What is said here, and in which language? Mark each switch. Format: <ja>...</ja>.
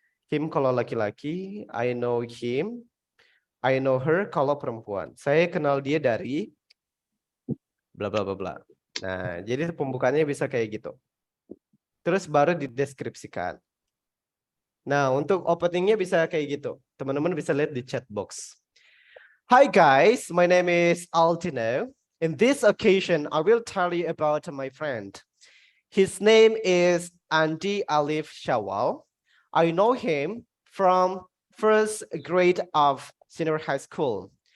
<en>Him</en> <id>kalau laki-laki,</id> <en>I know him. I know her</en> <id>kalau perempuan. Saya kenal dia dari bla bla bla bla. Nah, jadi pembukaannya bisa kayak gitu. Terus baru dideskripsikan. Nah, untuk openingnya bisa kayak gitu. Teman-teman bisa lihat di chat box.</id> <en>Hi guys, my name is Altino. In this occasion, I will tell you about my friend. His name is Andy Alif Shawal. I know him from first grade of senior high school.</en>